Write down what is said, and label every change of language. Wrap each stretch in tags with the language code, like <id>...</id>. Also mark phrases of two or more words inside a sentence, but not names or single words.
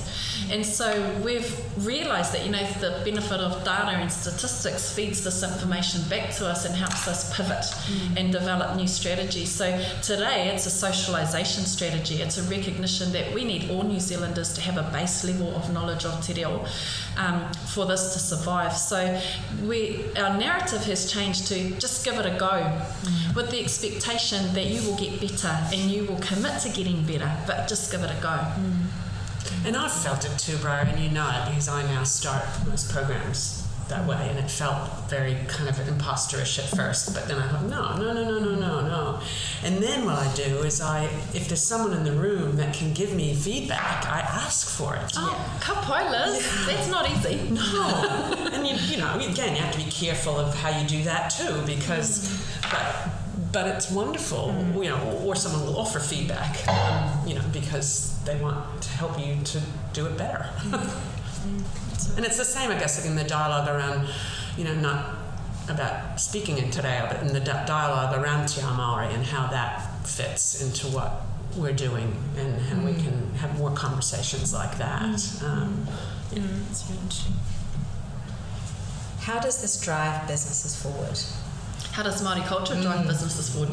<en>And so we've realised that the benefit of data and statistics feeds this information back to us and helps us pivot and develop new strategies. So today it's a socialisation strategy. It's a recognition that we need all New Zealanders to have a base level of knowledge of</en> <mi>te reo</mi> <en>for this to survive. So our narrative has changed to just give it a go with the expectation that you will get better and you will commit to getting better, but just give it a go. And I've felt it too, bro, and you know it because I now start most programs that way, and it felt very kind of imposterish at first, but then I thought, no. And then what I do is if there's someone in the room that can give me feedback, I ask for it.</en> <mi>Ka pai,</mi> <en>Liz. That's not easy. No. And again, you have to be careful of how you do that too, because but it's wonderful, or someone will offer feedback, because they want to help you to do it better. And it's the same, I guess, in the dialogue around, not about speaking in</en> <mi>te reo,</mi> <en>but in the dialogue around</en> <mi>te Māori</mi> <en>and how that fits into what we're doing and how we can have more conversations like that. It's really interesting. How does this drive businesses forward? How does Māori culture drive businesses forward?</en>